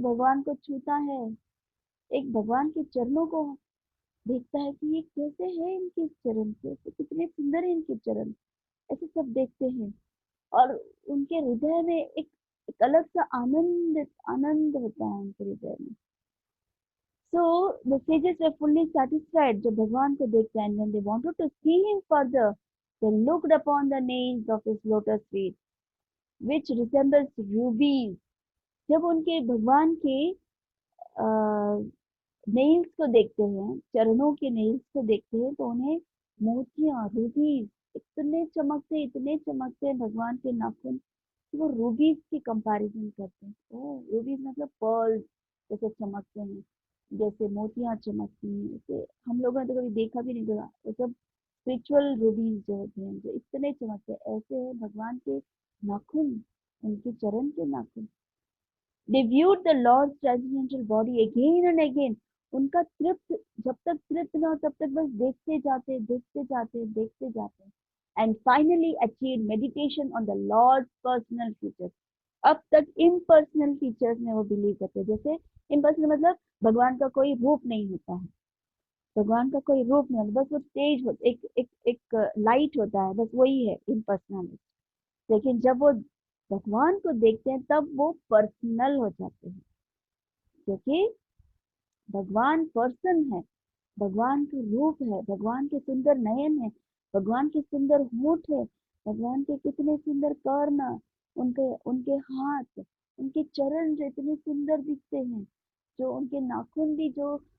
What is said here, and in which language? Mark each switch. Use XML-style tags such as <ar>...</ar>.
<hi>एक भगवान को छूता है, एक भगवान के चरणों को देखता है कि ये कैसे है, इनके चरण कैसे, कितने सुंदर है इनके चरण, ऐसे सब देखते हैं। और उनके हृदय में एक अलग सा आनंद आनंद होता है उनके हृदय में।</hi> <en>so the sages were fully satisfied</en> <hi>जब भगवान को देखते हैं,</hi> <en>when they wanted to see him further, they looked upon the nails of his lotus feet, which resembles rubies।</en> <hi>जब उनके भगवान के नेल्स को देखते हैं, चरणों के नेल्स को देखते हैं, तो उन्हें मोतियां, रूबीज, इतने चमकते हैं भगवान के नाखून कि वो रूबीज की कंपैरिजन करते हैं। ओ रूबीज मतलब पर्ल जैसे चमकते हैं, जैसे मोतियां चमकती हैं, जैसे हम लोगों ने तो कभी देखा भी नहीं होगा, वो सब स्पिरिचुअल रूबीज जो होते हैं, जो इतने चमकते हैं, ऐसे है भगवान के नाखून, उनके चरण के नाखून।</hi> <en>They viewed the Lord's transcendental body again and again।</en> <hi>उनका तृप्त, जब तक तृप्त ना हो तब तक बस देखते जाते, देखते जाते, देखते जाते।</hi> <en>And finally achieved meditation on the Lord's personal features।</en> <hi>अब तक इम्पर्सनल फीचर्स में वो बिलीव करते हैं। जैसे इम्पर्सनल मतलब भगवान का कोई रूप नहीं होता है, भगवान का कोई रूप नहीं होता, बस वो तेज हो, एक एक एक लाइट होता है, बस वही है इम्पर्सनल। लेकिन जब वो भगवान को देखते हैं तब वो पर्सनल हो जाते हैं, क्योंकि भगवान पर्सन है, भगवान का रूप है, भगवान के सुंदर नयन है, भगवान के सुंदर होंठ है, भगवान के कितने सुंदर कर्ण, उनके उनके हाथ, उनके चरण जो इतने सुंदर दिखते हैं, जो उनके नाखून भी जो</hi>